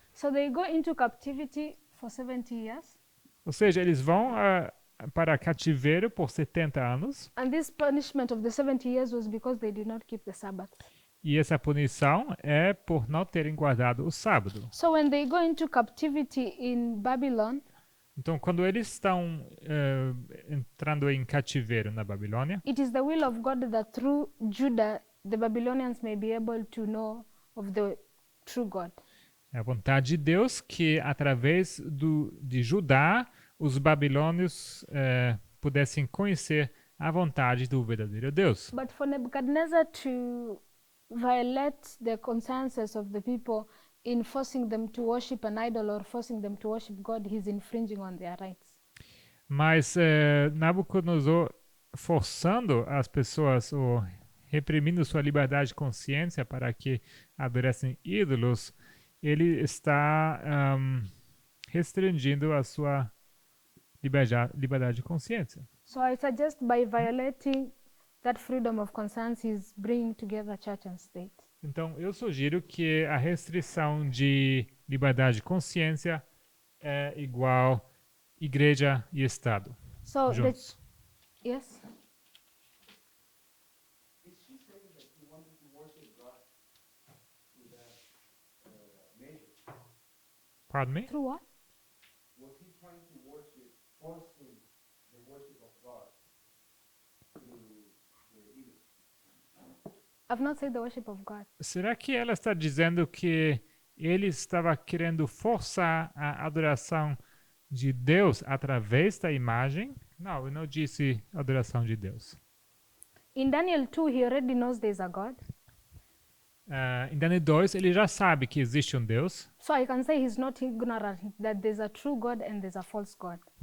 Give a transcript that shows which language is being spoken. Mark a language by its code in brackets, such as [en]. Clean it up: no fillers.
[en] So they go into captivity for 70 years. [pt] Ou seja, eles vão para cativeiro por 70 anos. [en] And this punishment of the 70 years was because they did not keep the Sabbath. [pt] E essa punição é por não terem guardado o sábado. [en] So when they go into captivity in Babylon, [pt] Então, quando eles estão entrando em cativeiro na Babilônia, [en] it is the will of God that through Judah the Babylonians may be able to know of the true God. [pt] é a vontade de Deus que, através de Judá, os babilônios pudessem conhecer a vontade do verdadeiro Deus. [en] But for Nebuchadnezzar to violate the consensus of the people in forcing them to worship an idol or forcing them to worship God, he's infringing on their rights. [pt] Mas Nabucodonosor, forçando as pessoas ou reprimindo sua liberdade de consciência para que adorassem ídolos, ele está restringindo a sua liberdade de consciência. [en] So I suggest by violating that freedom of conscience, he's bringing together church and state. [pt] Então, eu sugiro que a restrição de liberdade de consciência é igual igreja e Estado [en] So [pt] juntos. [en] yes, Is she saying that he wanted to worship God through that measure? Pardon me? through what? Was he trying to worship, forcing the worship of God through the evil? I've not said the worship of God. [pt] Será que ela está dizendo que ele estava querendo forçar a adoração de Deus através da imagem? Não, eu não disse adoração de Deus. [en] In Daniel 2, he already knows there's a God. [pt] Em Daniel 2, ele já sabe que existe um Deus. [en] So I can say he's not ignorant that there's a true God and there's a false God.